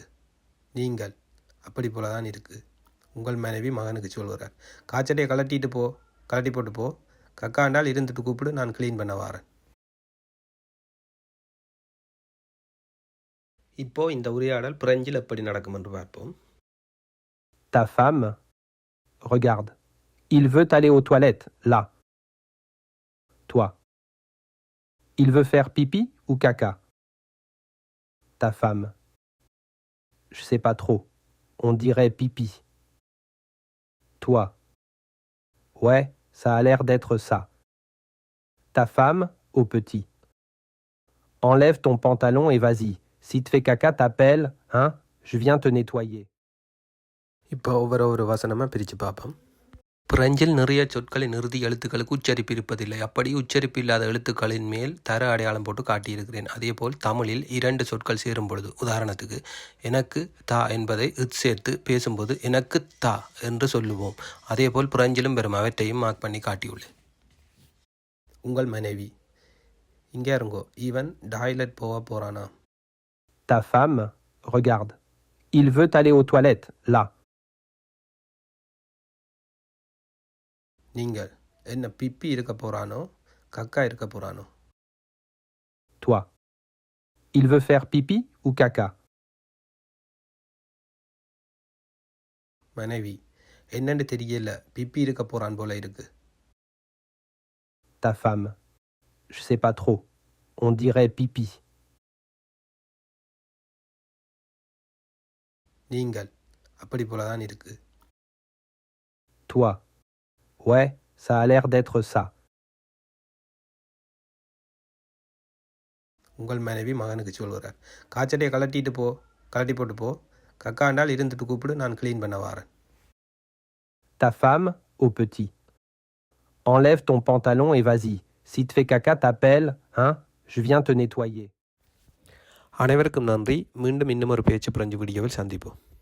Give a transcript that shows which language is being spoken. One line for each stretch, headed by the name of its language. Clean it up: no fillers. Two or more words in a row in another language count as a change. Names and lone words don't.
Tamil: நீங்கள்: அப்படி போல தான் இருக்குது. உங்கள் மனைவி மகனுக்கு சொல்கிறார்: காய்ச்சட்டையை கலட்டி போட்டு போ, கக்காண்டால் இருந்துட்டு கூப்பிடு, நான் க்ளீன் பண்ண வாரேன். இப்போ இந்த உரையாடல் பிரெஞ்சில் எப்படி நடக்கும் என்று பார்ப்போம்.
French: Ta femme, regarde, il veut aller aux toilettes, là. Toi, il veut faire pipi ou caca? Ta femme: je sais pas trop, on dirait pipi. Toi: ouais, ça a l'air d'être ça. Ta femme au petit: enlève ton pantalon et vas-y, si te fais caca t'appelles, hein, je viens te nettoyer.
Tamil: இப்போ ஒவ்வொரு வசனமாக பிரித்து பார்ப்போம். பிரெஞ்சில் நிறைய சொற்களின் இறுதி எழுத்துக்களுக்கு உச்சரிப்பு இருப்பதில்லை. அப்படி உச்சரிப்பு இல்லாத எழுத்துக்களின் மேல் தர அடையாளம் போட்டு காட்டியிருக்கிறேன். அதேபோல் தமிழில் 2 சொற்கள் சேரும் பொழுது, உதாரணத்துக்கு எனக்கு தா என்பதை சேர்த்து பேசும்போது எனக்கு தா என்று சொல்லுவோம். அதேபோல் பிரெஞ்சிலும் பெறும் அவற்றையும் மார்க் பண்ணி காட்டியுள்ளேன். உங்கள் மனைவி: இங்கே இருங்கோ, இவன் டாய்லெட் போக போகிறானா?
French: Ta femme, regarde, il veut aller aux toilettes, là.
Tamil: நீங்கள்: என்ன பிப்பி இருக்க போகிறானோ, கக்கா இருக்க போகிறானோ?
French: Toi, il veut faire pipi ou caca?
Tamil: மனைவி: என்னன்னு தெரியல, பிப்பி இருக்க போகிறான் போல இருக்கு.
French: Ta femme: je sais pas trop, on dirait pipi.
Tamil: நீங்கள்: அப்படி போல தான் இருக்கு.
French: Toi: ouais, ça a l'air d'être ça.
Tamil: உங்கள் மனைவி மகனுக்கு சொல்கிறார்: காய்ச்சட்டையை கலட்டி போட்டு போ, கக்காண்டால் இருந்துட்டு கூப்பிடு, நான் க்ளீன் பண்ண வாரேன்.
French: Ta femme au petit: enlève ton pantalon et vas-y, si te fais caca t'appelles, hein, je viens te nettoyer.
Tamil: அனைவருக்கும் நன்றி. மீண்டும் இன்னும் ஒரு பேச்சு பிரெஞ்சு வீடியோவில் சந்திப்போம்.